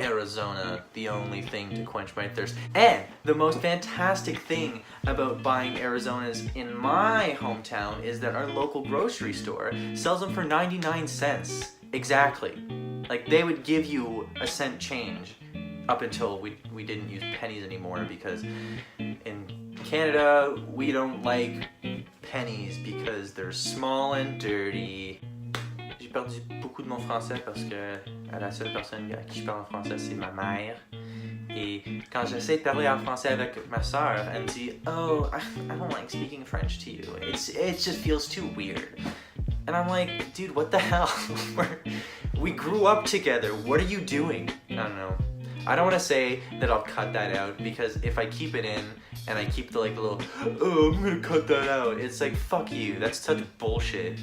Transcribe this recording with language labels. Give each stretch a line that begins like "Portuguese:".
English: Arizona, the only thing to quench my thirst. And the most fantastic thing about buying Arizonas in my hometown is that our local grocery store sells them for 99 cents. Exactly. Like, they would give you a cent change up until we didn't use pennies anymore, because in Canada we don't like pennies because they're small and dirty.
French: J'ai perdu beaucoup de mon français parce que la seule personne à qui je parle en français c'est ma mère. Et quand j'essaie de parler en français avec ma sœur, elle me dit,
English: oh, I don't like speaking French to you. It just feels too weird. And I'm like, dude, what the hell? We grew up together. What are you doing? I don't know. I don't want to say that I'll cut that out, because if I keep it in and I keep the little, oh, I'm gonna cut that out, it's like, fuck you, that's such bullshit.